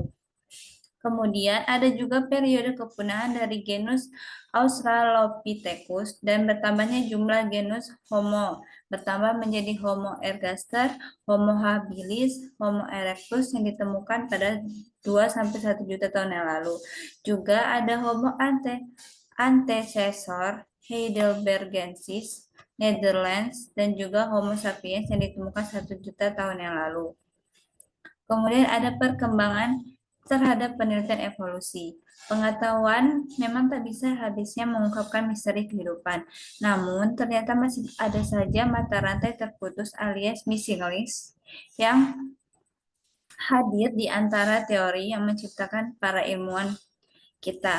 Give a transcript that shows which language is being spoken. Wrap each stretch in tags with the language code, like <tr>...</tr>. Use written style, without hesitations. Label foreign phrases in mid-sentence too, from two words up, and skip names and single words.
<id>Kemudian ada juga periode kepunahan dari genus Australopithecus dan bertambahnya jumlah genus Homo, bertambah menjadi Homo ergaster, Homo habilis, Homo erectus yang ditemukan pada 2 sampai 1 juta tahun yang lalu. Juga ada Homo antecessor heidelbergensis, Netherlands, dan juga Homo sapiens yang ditemukan 1 juta tahun yang lalu. Kemudian ada perkembangan terhadap penelitian evolusi. Pengetahuan memang tak bisa habisnya mengungkapkan misteri kehidupan. Namun, ternyata masih ada saja mata rantai terputus alias</id> <en>missing link</en> <id>yang hadir di antara teori yang menciptakan para ilmuwan kita.</id>